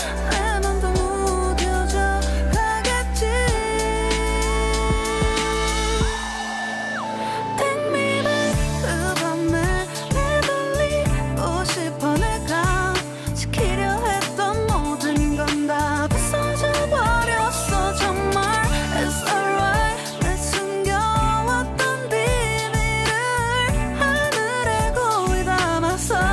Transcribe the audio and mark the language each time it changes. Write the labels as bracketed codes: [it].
[ko] 내 맘도 무뎌져 가겠지. [en] Take me back. [ko] 그 밤에 되돌리고 싶어. 내가 지키려 했던 모든 건 다 부서져 버렸어. 정말 [en] it's alright. [ko] 내 숨겨왔던 비밀을 하늘에 거울 담았어.